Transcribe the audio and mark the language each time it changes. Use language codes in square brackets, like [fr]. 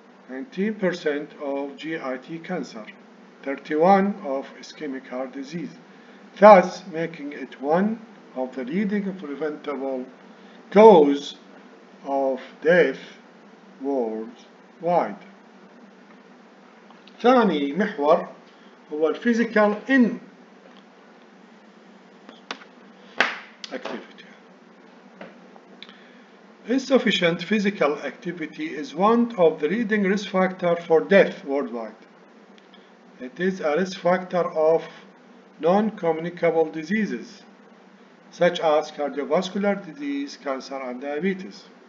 [en] 19% of GIT cancer, 31% of ischemic heart disease, thus making it one of the leading preventable cause of death worldwide. [ar] ثاني محور هو [en] physical inactivity. Insufficient physical activity is one of the leading risk factors for death worldwide. It is a risk factor of non-communicable diseases such as cardiovascular disease, cancer, and diabetes.